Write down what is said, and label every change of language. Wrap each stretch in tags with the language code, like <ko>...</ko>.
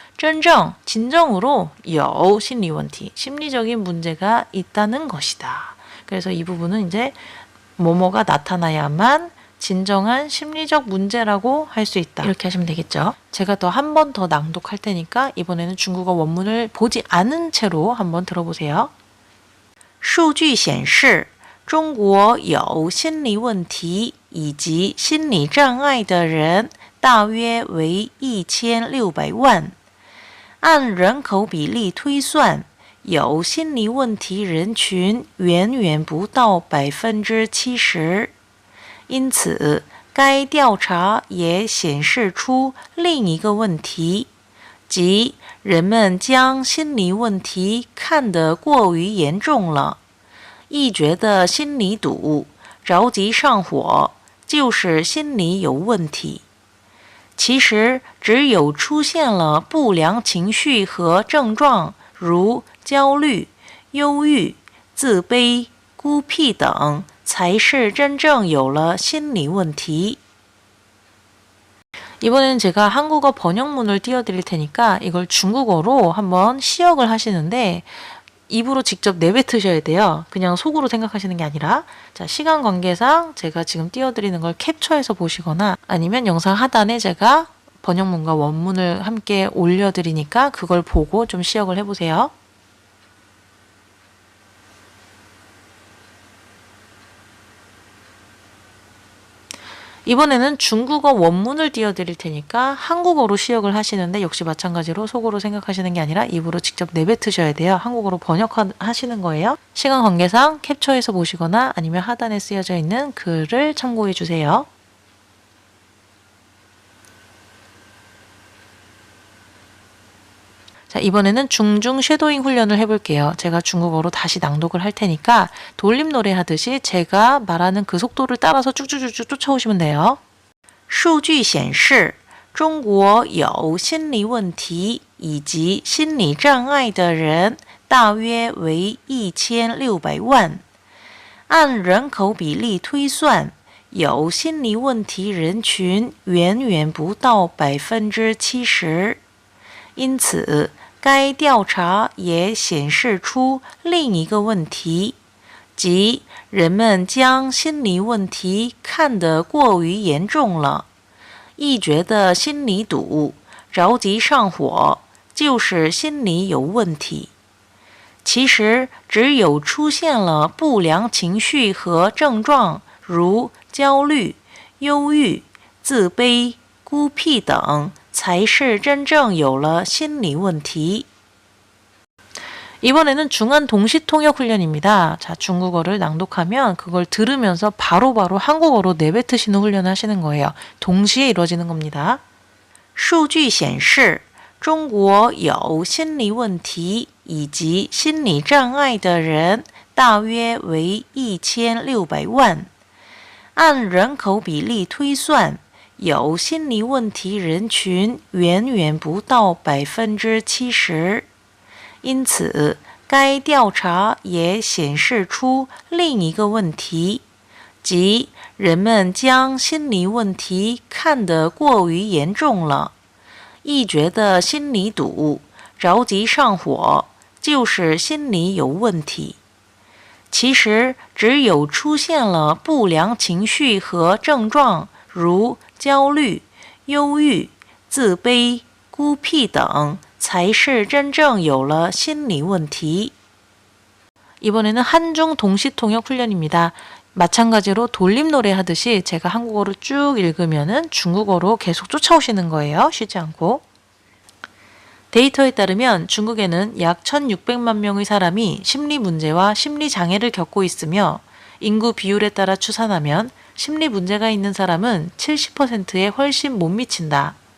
<ko>真正, 진정으로 有 心理问题 심리적인 문제가 있다는 것이다. 그래서 이 부분은 이제 뭐뭐가 나타나야만 진정한 심리적 문제라고 할 수 있다. 이렇게 하시면 되겠죠. 제가 더 한 번 더 낭독할 테니까 이번에는 중국어 원문을 보지 않은 채로 한번 들어보세요.</ko> <zh>数据显示中国有心理问题以及心理障碍的人大约为1600万。按人口比例推算，有心理问题人群远远不到70%。因此，该调查也显示出另一个问题，即人们将心理问题看得过于严重了，一觉得心里堵，着急上火，就是心理有问题。其实，只有出现了不良情绪和症状，如焦虑、忧郁、自卑、孤僻等，才是真正有了心理问题。</zh> <ko>이번에는 제가 한국어 번역문을 띄워드릴 테니까 이걸 중국어로 한번 시역을 하시는데 입으로 직접 내뱉으셔야 돼요. 그냥 속으로 생각하시는 게 아니라. 자, 시간 관계상 제가 지금 띄워드리는 걸 캡처해서 보시거나 아니면 영상 하단에 제가 번역문과 원문을 함께 올려드리니까 그걸 보고 좀 시역을 해보세요. 이번에는 중국어 원문을 띄워드릴 테니까 한국어로 시역을 하시는데 역시 마찬가지로 속으로 생각하시는 게 아니라 입으로 직접 내뱉으셔야 돼요. 한국어로 번역하시는 거예요. 시간 관계상 캡처해서 보시거나 아니면 하단에 쓰여져 있는 글을 참고해 주세요. 자, 이번에는 중중 쉐도잉 훈련을 해볼게요. 제가 중국어로 다시 낭독을 할 테니까 돌림 노래 하듯이 제가 말하는 그 속도를 따라서 쭉쭉쭉쭉 쫓아오시면 돼요.</ko> <zh>数据显示中国有心理问题以及心理障碍的人大约为1600万。按人口比例推算，有心理问题人群远远不到70%。因此，该调查也显示出另一个问题，即人们将心理问题看得过于严重了。一觉得心里堵，着急上火，就是心理有问题。其实，只有出现了不良情绪和症状，如焦虑、忧郁、自卑、孤僻等，才是真正有了心理问题。</zh> <ko>이번에는 중한 동시통역 훈련입니다. 자, 중국어를 낭독하면 그걸 들으면서 바로바로 한국어로 내뱉으시는 훈련을 하시는 거예요. 동시에 이루어지는 겁니다.</ko> <zh>数据显示中国有心理问题以及心理障碍的人大约为1600万。按人口比例推算，有心理问题人群远远不到70%。因此，该调查也显示出另一个问题，即人们将心理问题看得过于严重了，一觉得心里堵，着急上火，就是心理有问题。其实，只有出现了不良情绪和症状，如焦虑、忧郁、自卑、孤僻等，才是真正有了心理问题。</zh> <ko>이번에는 한중 동시통역 훈련입니다. 마찬가지로 돌림 노래 하듯이 제가 한국어로 쭉 읽으면은 중국어로 계속 쫓아오시는 거예요. 쉬지 않고. 데이터에 따르면 중국에는 약 1600만 명의 사람이 심리 문제와 심리 장애를 겪고 있으며 인구 비율에 따라 추산하면 심리 문제가 있는 사람은 70%에 훨씬 못 미친다.</ko>